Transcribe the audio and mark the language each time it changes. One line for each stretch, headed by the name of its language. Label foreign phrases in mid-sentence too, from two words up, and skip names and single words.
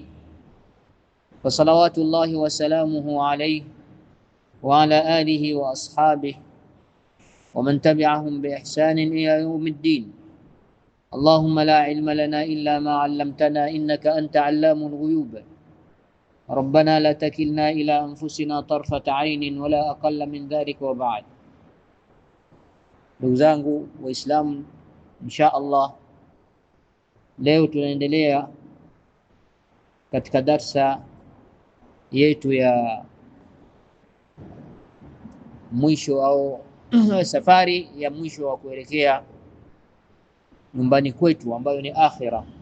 Arabic: فصلوات الله وسلامه عليه وعلى آله وأصحابه ومن تبعهم بإحسان إلى يوم الدين. اللهم لا علم لنا إلا ما علمتنا إنك أنت علام الغيوب. ربنا لا تكلنا إلى أنفسنا طرفة عين ولا أقل من ذلك وبعد.
Swahili: Ndugu zangu Waislamu,
Arabic: إن شاء الله
Swahili: leo tunaendelea katika darsa yetu ya mwisho au safari ya mwisho wa kuelekea nyumbani kwetu ambayo ni akhira.